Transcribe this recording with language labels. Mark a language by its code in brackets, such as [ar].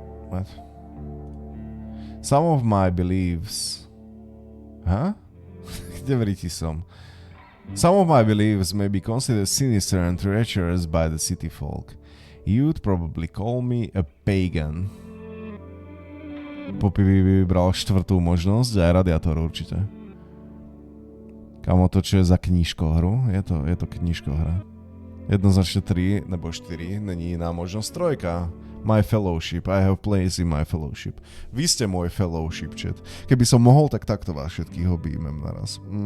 [en] What? Some of my beliefs... Huh? [sk] Kde veríti som? [en] Some of my beliefs may be considered sinister and treacherous by the city folk. You'd probably call me a pagan. [sk] Poppy vybral štvrtú možnosť a aj radiátor určite. Kamo, to čo je za knížkohru? Je to knížkohra. Jednoznačne 3 nebo 4, není iná možnosť. 3. [en] My fellowship, I have place in my fellowship. [sk] Vy ste môj fellowship, chat. Keby som mohol, tak takto vás všetkých objímem naraz.